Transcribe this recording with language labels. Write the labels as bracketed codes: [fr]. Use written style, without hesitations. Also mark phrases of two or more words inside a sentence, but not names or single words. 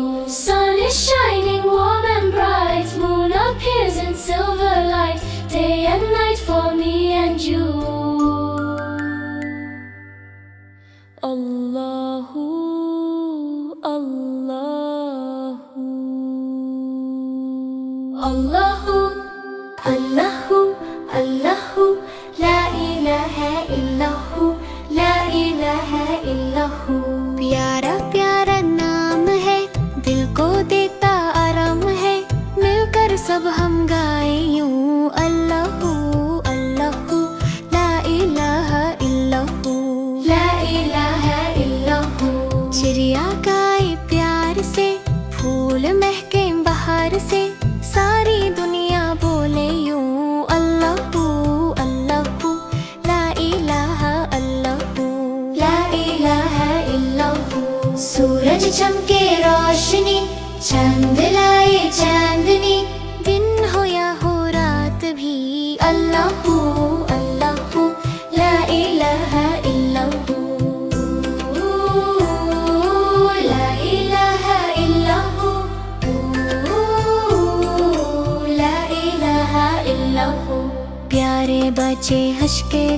[en] Sun is shining warm and bright, moon appears in silver light, day and night for me and you [ar] الله الله الله الله الله لا إله إلا هو لا إله إلا هو. [hi] प्यारा प्यारा नाम है, दिल को देता आराम है, मिलकर सब हम गाए यूं [ar] الله الله لا إله إلا الله لا إله إلا الله. [hi] चिड़िया गाए प्यार से, फूल महके बाहर से, सारी दुनिया बोले यूं [ar] الله الله لا إله الله لا إله إلا الله. [hi] सूरज चमके रोशनी, चांद लाए चांदनी, दिन हो या हो रात भी [ar] الله الله لا إله إلا الله لا إله إلا الله لا إله إلا الله. [hi] प्यारे बच्चे हंस